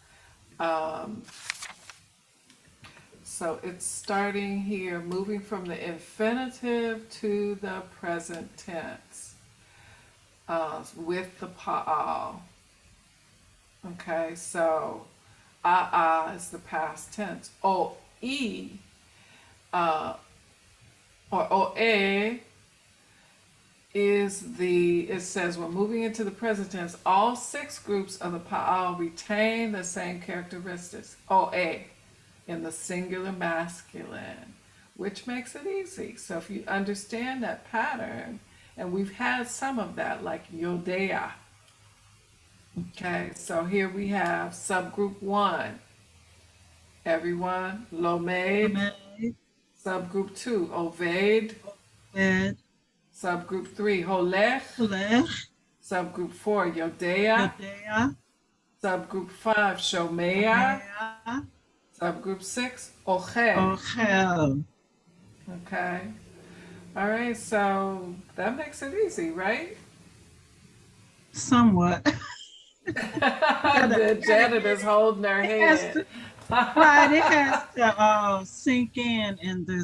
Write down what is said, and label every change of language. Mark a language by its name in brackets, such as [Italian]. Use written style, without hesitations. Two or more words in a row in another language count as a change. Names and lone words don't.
[English] So it's starting here, moving from the infinitive to the present tense with the pa'al. Okay, so is the past tense. O-E or O-E is it says we're moving into the present tense. All 6 groups of the pa'al retain the same characteristics. O-E in the singular masculine, which makes it easy. So if you understand that pattern, and we've had some of that, like Yodea. Okay, so here we have subgroup 1. Everyone, Lomed. Made, Subgroup 2, Oved. Ed, Subgroup 3, Holech. Lech, Subgroup 4, Yodea. Yodea, Subgroup 5, Shomea. Mea, Subgroup 6, Ochel. Ochel. Okay. All right, so that makes it easy, right? Somewhat. The janitor's holding her It has head. to, right, it has to sink in this